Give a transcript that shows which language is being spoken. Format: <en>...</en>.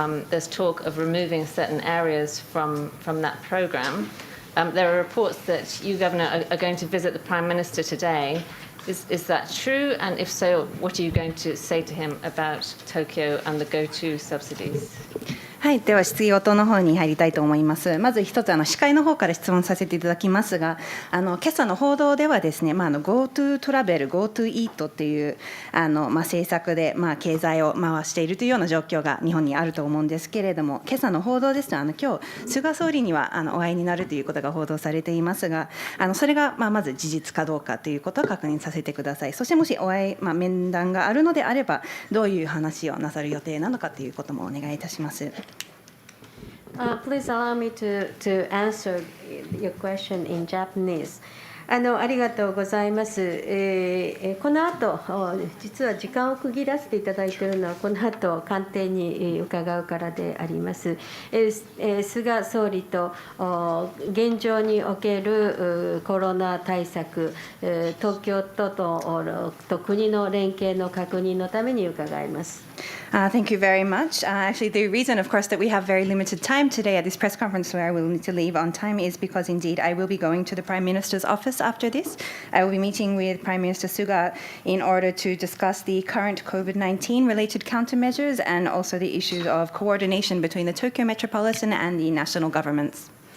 <en>There's talk of removing certain areas from that program. There are reports that you, Governor, are going to visit the Prime Minister today. Is that true? And if so, what are you going to say to him about Tokyo and the go-to subsidies?</en> <ja>はい、では質疑応答の方に入りたいと思います。まず一つ司会の方から質問させていただきますが、今朝の報道ではですね、GoTo トラベル、GoTo イートっていう政策で経済を回しているというような状況が日本にあると思うんですけれども、今朝の報道ですと今日菅総理にはお会いになるということが報道されていますが、それがまず事実かどうかということを確認させてください。そしてもし面談があるのであれば、どういう話をなさる予定なのかということもお願いいたします。</ja> <en>Please allow me to answer your question in Japanese.</en> <ja>ありがとうございます。この後、実は時間を区切らせていただいているのは、この後官邸に伺うからであります。菅総理と現状におけるコロナ対策、東京都と国の連携の確認のために伺います。</ja> <en>Thank you very much. Actually, the reason, of course, that we have very limited time today at this press conference where I will need to leave on time is because, indeed, I will be going to the Prime Minister's office after this. I will be meeting with Prime Minister Suga in order to discuss the current COVID-19 related countermeasures and also the issues of coordination between the Tokyo Metropolitan and the national governments.</en>